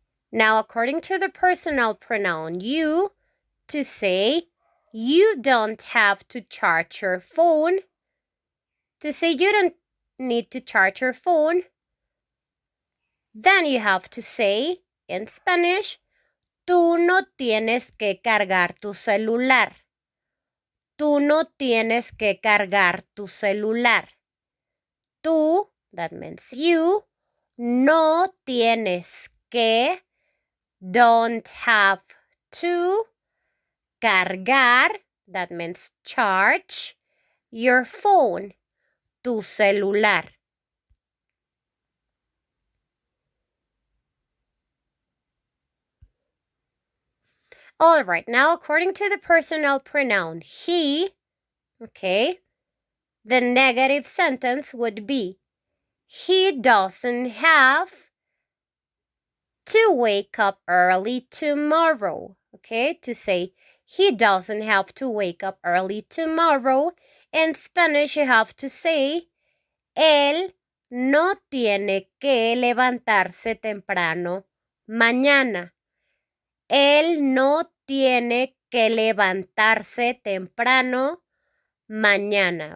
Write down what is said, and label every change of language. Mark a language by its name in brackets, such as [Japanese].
[English] Now, according to the personal pronoun you, to say you don't have to charge your phone, to say you don't need to charge your phone, then you have to say in Spanish, [Spanish] tú no tienes que cargar tu celular. Tú no tienes que cargar tu celular. [English] Tú, that means you, [Spanish] no tienes que, [English] don't have to, cargar, that means charge, your phone, [Spanish] tu celular. [English] All right, now according to the personal pronoun he, okay, the negative sentence would be, he doesn't have to wake up early tomorrow, okay, to say he doesn't have to wake up early tomorrow. In Spanish, you have to say, [Spanish] él no tiene que levantarse temprano mañana. Él no tiene que levantarse temprano mañana.